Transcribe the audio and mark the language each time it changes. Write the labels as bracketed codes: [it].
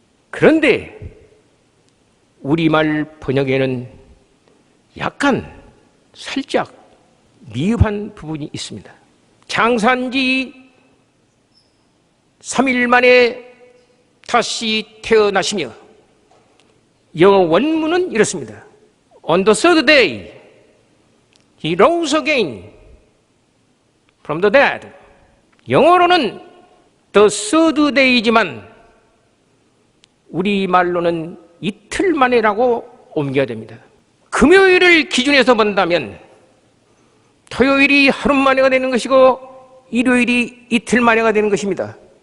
[ko] 그런데 우리말 번역에는 약간 살짝 미흡한 부분이 있습니다. 장사한 지 3일 만에 다시 태어나시며 영어 원문은 이렇습니다. [en] On the third day he rose again from the dead. [ko] 영어로는 [en] the third day [ko] 이지만 우리말로는 이틀 만에라고 옮겨야 됩니다. 금요일을 기준해서 본다면 토요일이 하루 만에가 되는 것이고 일요일이 이틀 만에가 되는 것입니다.